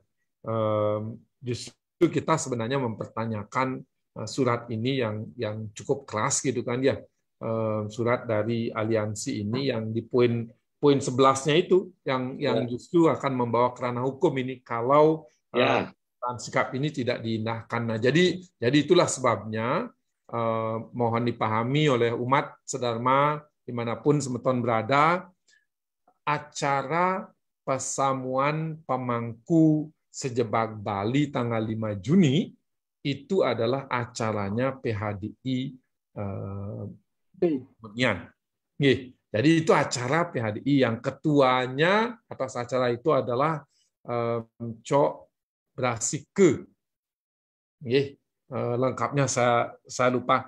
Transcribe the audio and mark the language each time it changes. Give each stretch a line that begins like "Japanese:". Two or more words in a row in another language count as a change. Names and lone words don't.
Indonesian: Justru kita sebenarnya mempertanyakan surat ini yang cukup keras gitu kan ya, surat dari aliansi ini yang di poin 11-nya itu yang justru akan membawa ke ranah hukum ini kalau sikap ini tidak diindahkan. Nah, jadi itulah sebabnya mohon dipahami oleh umat sedharma dimanapun semeton berada, acara pesamuan pemangku Sejebak Bali tanggal 5 Juni itu adalah acaranya PHDI Bunian. Jadi itu acara PHDI yang ketuanya atas acara itu adalah Cok Brasike. Lengkapnya saya lupa.